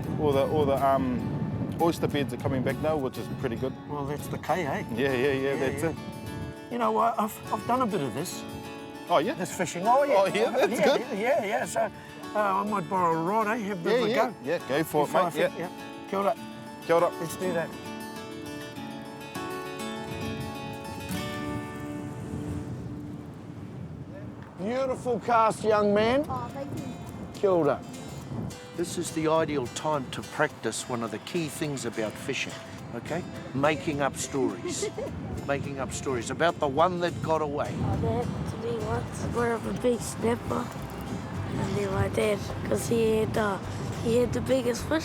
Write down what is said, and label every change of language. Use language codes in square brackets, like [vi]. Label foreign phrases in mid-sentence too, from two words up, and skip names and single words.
[en] All the oyster beds are coming back now, which is pretty good. Well, that's the K, eh? Yeah, that's it. You know, I've done a bit of this. Oh, yeah? This fishing. Oh, yeah. Oh, yeah, that's good. Yeah. So I might borrow a rod, eh? Have a bit of a go. Yeah, go for it, mate. Yeah. [mi] Kia ora. Kia ora. [en] Let's do that. Beautiful cast, young man. Oh, thank you. [mi] Kia ora. [en] This is the ideal time to practice one of the key things about fishing, okay? Making up stories. Making up stories about the one that got away. My dad today once brought up a big snapper, and then my dad, because he had the biggest fish.